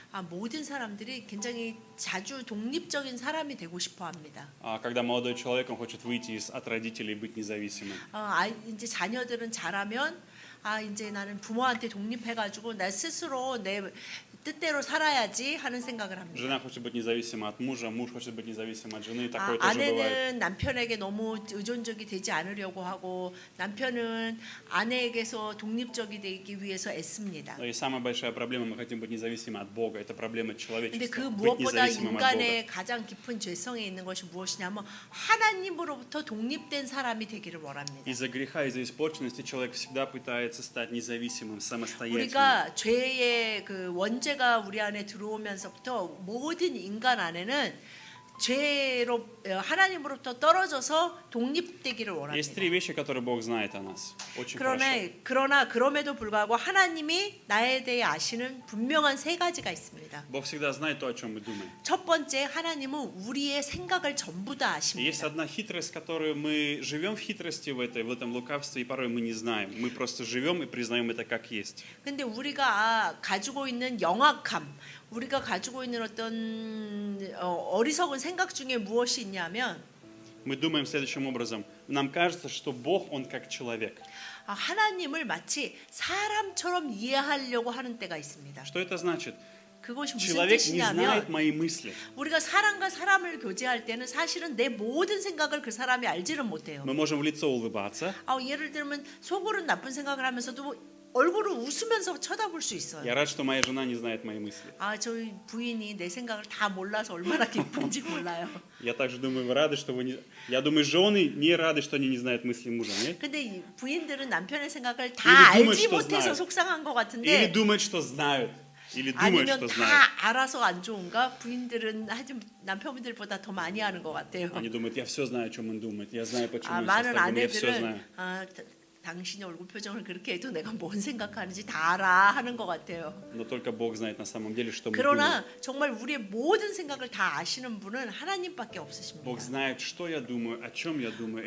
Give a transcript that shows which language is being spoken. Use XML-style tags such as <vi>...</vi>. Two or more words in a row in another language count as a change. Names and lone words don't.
<ko>모든 사람들이 굉장히 자주 독립적인 사람이 되고 싶어 합니다.</ko> <ru>Когда молодой человек, он хочет выйти от родителей и быть независимым.</ru> <ko>이제 자녀들은 자라면 이제 나는 부모한테 독립해가지고 나 스스로 내 뜻대로 살아야지 하는 생각을 합니다.</ko> <ru>Жена хочет быть независима от мужа, муж хочет быть независим от жены, такое тоже бывает.</ru> <ko>아내는 남편에게 너무 의존적이 되지 않으려고 하고 남편은 아내에게서 독립적이 되기 위해서 애씁니다.</ko> <ru>И самая большая проблема, мы хотим быть независимы от Бога, это проблема</ru> <ko>근데 그</ko> <ru>человечества, быть</ru> <ko>무엇보다</ko> <ru>независимым от</ru> <ko>인간의</ko> <ru>Бога.</ru> <ko>가장 깊은 죄성에 있는 것이 무엇이냐면 하나님으로부터 독립된 사람이 되기를 원합니다.</ko> <ru>Из-за греха, из-за испорченности человек всегда пытается стать независимым, самостоятельным.</ru> <ko>우리가 죄의 그 원죄가 우리 안에 들어오면서부터 모든 인간 안에는 죄로 하나님으로부터 떨어져서 독립되기를</ko> <ru>Есть</ru> <ko>원합니다.</ko> <ru>три вещи, которые Бог знает о нас. Очень хорошо.</ru> <ko>그러나 그럼에도 불구하고 하나님이 나에 대해 아시는 분명한 세 가지가 있습니다.</ko> <ru>Бог всегда знает то, о чем мы думаем.</ru> <ko>첫 번째, 하나님은 우리의 생각을 전부 다</ko> <ru>И есть</ru> <ko>아십니다.</ko> <ru>одна хитрость, которую мы живем в хитрости в этом лукавстве, и порой мы не знаем. Мы просто живем и признаем это как есть.</ru> <ko>근데 우리가 가지고 있는 영악함, 우리가 가지고 있는 어떤 어리석은 생각 중에 무엇이 있냐면</ko> <ru>Мы думаем следующим образом. Нам кажется, что Бог, Он как человек.</ru> <ko>하나님을 마치 사람처럼 이해하려고 하는 때가 있습니다.</ko> <ru>Что это значит?</ru> <ko>그것이 무슨</ko> <ru>Человек не знает</ru> <ko>뜻이냐면</ko> <ru>мои мысли.</ru> <ko>우리가 사람과 사람을 교제할 때는 사실은 내 모든 생각을 그 사람이 알지는 못해요.</ko> <ru>Мы можем в лицо улыбаться.</ru> <ko>예를 들면 속으로는 나쁜 생각을 하면서도 얼굴을 웃으면서 쳐다볼 수 있어요.</ko> <ru>Я рад, что моя жена не знает мои мысли.</ru> <ko>저희 부인이 내 생각을 다 몰라서 얼마나 기쁜지 몰라요.</ko> <ru>Я также думаю, вы рады, что вы не... Я думаю, жены не рады, что они не знают мысли мужа. Нет?</ru> <ko>근데 이 부인들은 남편의 생각을 다</ko> <ru>Или думают,</ru> <ko>알지</ko> <ru>что</ru> <ko>못해서</ko> <ru>знают.</ru> <ko>속상한 것</ko> <ru>Или</ru> <ko>같은데</ko> <ru>думают, что знают. Или думают,</ru> <ko>아니면</ko> <ru>что</ru> <ko>다</ko> <ru>знают.</ru> <ko>알아서 안 좋은가? 부인들은 하여튼 남편분들보다 더 많이 아는 것 같아요.</ko> <ru>Они думают, я все знаю, о чем он думает. Я знаю, почему он</ru> <ko>많은</ko> <ru>сейчас так думает. Я все</ru> <ko>아내들은</ko> <ru>знаю.</ru> <ko>당신의 얼굴 표정을 그렇게 해도 내가 뭔 생각하는지 다 알아 하는 것 같아요.</ko> <ru>Но только Бог знает на самом деле, что мы думаем.</ru> <ko>그러나 정말 우리의 모든 생각을 다 아시는 분은 하나님밖에 없으십니다.</ko> <ru>Бог знает, что я думаю, о чем я думаю.</ru>